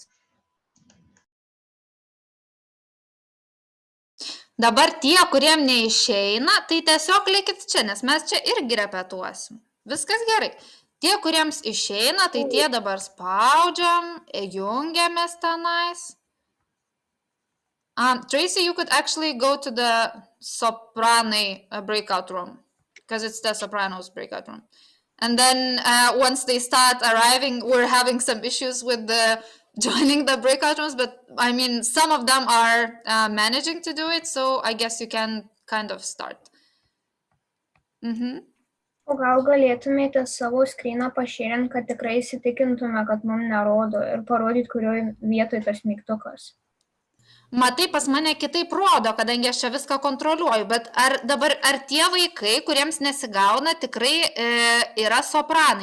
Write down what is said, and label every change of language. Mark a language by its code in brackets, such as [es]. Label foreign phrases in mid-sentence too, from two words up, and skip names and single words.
[lt] Dabar tie, kuriem neišeina, tai tiesiog likit čia, nes mes čia irgi repetuosim. Viskas gerai. Tie, kuriems išeina, tai tie dabar spaudžiam, jungiamės tenais. [en] Tracy, you could actually go to the soprano breakout room, because it's the sopranos breakout room. And then once they start arriving, we're having some issues with joining the breakout rooms, but I mean, some of them are managing to do it, so I guess you can kind of start. [lt] O gal galėtumėte savo skryną pašėrinti, kad tikrai įsitikintume, kad mums nerodo ir parodyti, kurioje vietoje tas mygtukas? Matai, pas mane kitaip rodo, kadangi aš čia viską kontroliuoju, bet ar tie vaikai, kuriems nesigauna, tikrai yra sopranai?